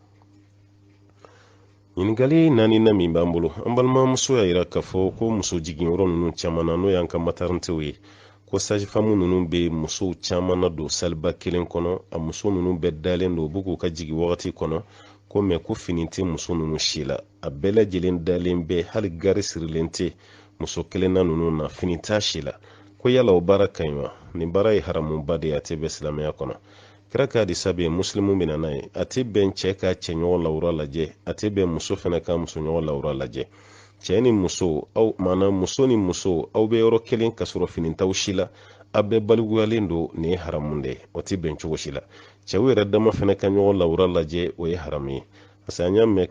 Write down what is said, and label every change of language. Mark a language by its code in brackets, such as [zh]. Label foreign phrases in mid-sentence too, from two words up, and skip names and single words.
[bm] ɲininkali 4nan min b'an bolo an balimamuso y'a yira k'a fɔ ko muso jiginyɔrɔ ninnu caman na n'o y'an ka matarantew ye ko sajifamu ninnu bɛ musow caman na don saliba kelen kɔnɔ a muso ninnu bɛɛ dalen don u b'u k'u ka jigi wagati kɔnɔ ko mɛ ko fini tɛ muso ninnu si la a bɛɛ lajɛlen dalen bɛ hali gari sirilen tɛ muso kelenna ninnu na fini t'a si la ko yala o baara ka ɲi wa nin baara ye haramuba de ye a tɛ bɛn silamɛya kɔnɔ kira ka di sabe muslimu mina nay ati ben cɛ ka cɛ ɲɔgɔn lawura lajɛ ati ben muso fana ka muso ɲɔgɔn lawura lajɛ cɛ ni muso aw mana muso ni muso aw bɛ yɔrɔ kelen ka sɔrɔ finintaw si la a bɛɛ baliguyalen don nin ye haramu de ye o ti bɛn cogo si la cɛw yɛrɛ dama fana ka ɲɔgɔn lawura lajɛ o ye haramu ye [fr] parce que [bm] an y'a mɛn